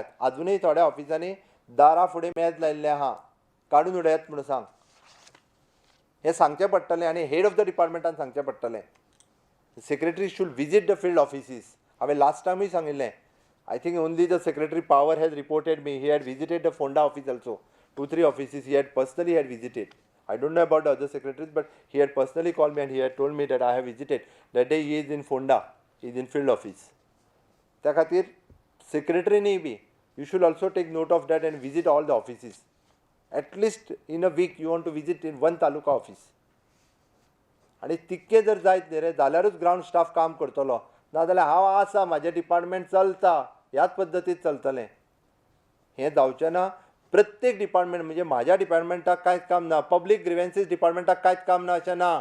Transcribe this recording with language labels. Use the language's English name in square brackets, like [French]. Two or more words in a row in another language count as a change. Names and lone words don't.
[Konkani] अजूनय थोड्या ऑफिसांनी दारा फुडें मेज लायिल्लें आहा, काडून उडयात म्हणून सांग. हें सांगचें पडटलें आनी [English] head of the [Konkani] डिपार्टमेंटान सांगचें पडटलें. [English] secretary should visit the field offices. [Konkani] हांवें लास्ट टायमूय सांगिल्लें. [English] I think only the secretary power has reported me. He had visited the Fonda office also. 2-3 offices he had personally visited. I don't know about the other secretaries, but he had personally called me and he had told me that I have visited. That day he is in Fonda, he is in field office. [Konkani] त्या खातीर [English] secretary बी you should also take note of that and visit all the offices. At least in a week you want to visit in one taluka office. [Konkani] आणि तितके जर जायत न्ही रे, जाल्यारूच [English] ground staff [Konkani] काम करतलो. नाजाल्यार हांव आसा, म्हाजें डिपार्टमेंट चलता, ह्याच पद्दतीन चलतलें. हें जावचें ना. प्रत्येक डिपार्टमेंट म्हणजे म्हाज्या डिपार्टमेंटाक कांयच काम ना, [English] public grievances [Konkani] डिपार्टमेंटाक कांयच काम ना अशें ना.